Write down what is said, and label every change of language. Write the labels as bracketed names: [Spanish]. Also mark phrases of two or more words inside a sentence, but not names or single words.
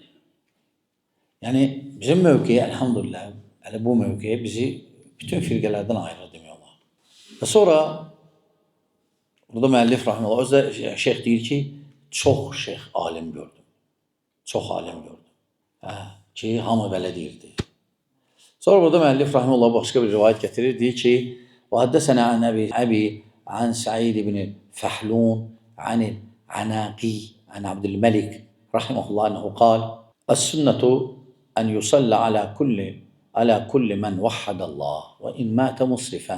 [Azerbaijani] Yəni, bizim mövqeyi, elhamdülillah, bu mövqeyi bizi bütün firqələrdən ayırır demək olar. Və sonra, burada müəllif rahimehullah, özdə şeyx deyir ki, çox şeyx alim gördüm. Çox alim gördüm. Ki, hamı belə deyirdi. Sonra burada müəllif rahimehullah başqa bir rivayət gətirir. Deyir ki, [Arabic] وحدثنا عن أبي عن سعيد بن فحلون عن العناقي عن عبد الملك رحمه الله أنه قال السنة أن يصلى على كل من وحد الله وإن مات مسرفا